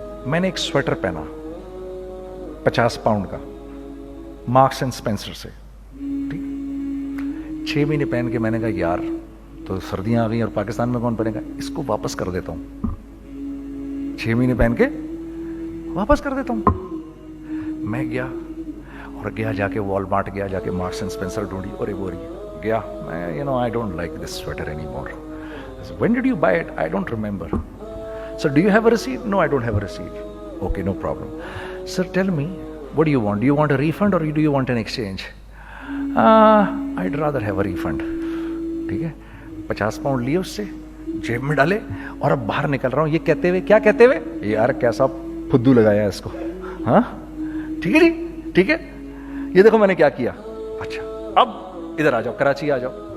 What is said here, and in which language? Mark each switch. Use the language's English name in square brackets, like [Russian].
[Urdu] میں نے ایک سویٹر پہنا 50 پاؤنڈ کا مارکس اینڈ اسپینسر سے, ٹھیک, 6 مہینے پہن کے میں نے کہا یار تو سردیاں آ گئی اور پاکستان میں کون پہنے گا, اس کو واپس کر دیتا ہوں. 6 مہینے پہن کے واپس کر دیتا ہوں. میں گیا اور جا کے وال مارٹ گیا, جا کے مارکس اینڈ اسپینسر ڈھونڈی اور ایک بوری گیا. [English] میں I don't like this sweater anymore. I said, when did you buy it? I don't remember. So do you have a receipt? No, I don't have a receipt. Okay, no problem. Sir, tell me, what do you want? Do you want a refund or do you want an exchange? I'd rather have a refund. [Urdu] ٹھیک ہے, 50 pound لیے اس سے, جیب میں ڈالے اور اب باہر نکل رہا ہوں یہ کہتے ہوئے, کیا کہتے ہوئے, یار کیسا پھدو لگایا اس کو. ہاں ٹھیک ہے جی, ٹھیک ہے, یہ دیکھو میں نے کیا کیا. اچھا اب ادھر آ جاؤ, کراچی آ جاؤ.